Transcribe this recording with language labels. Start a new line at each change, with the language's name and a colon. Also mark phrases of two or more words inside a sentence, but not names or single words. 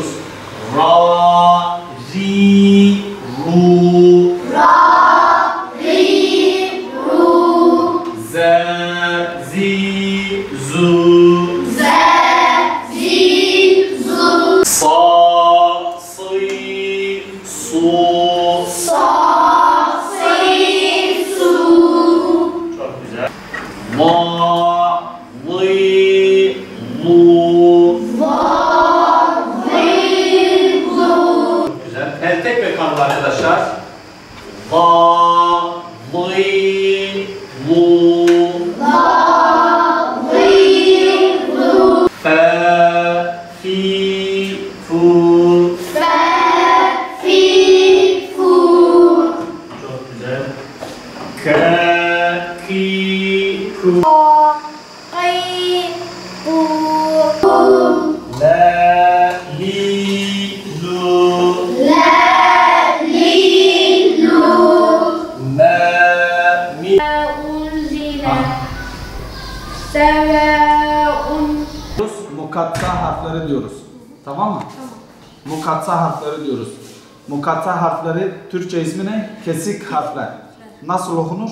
Arabic: Ra, ri, ru. Ra, ri, ru. Ze, zi, zu. Ze, zi, zu. Sa, si, su. Sa, si, su.
Turkish: Çok güzel.
Arabic: Va, li, lu.
Turkish: Peltek ve kanlı arkadaşlar.
Arabic: Va, li, lu. La, li, lu. Fe, fi, fu. Fe, fi, fu.
Turkish: Çok güzel.
Arabic: Ke, ki, ku. Qi, bu. La, li, lu. La, li, lu. Ma, mi. Unzile. Sevaun.
Turkish: Mukatta harfleri diyoruz. Tamam mı? Tamam. Mukatta harfleri diyoruz. Mukatta harfleri Türkçe ismi ne? Kesik harfler. Nasıl okunur?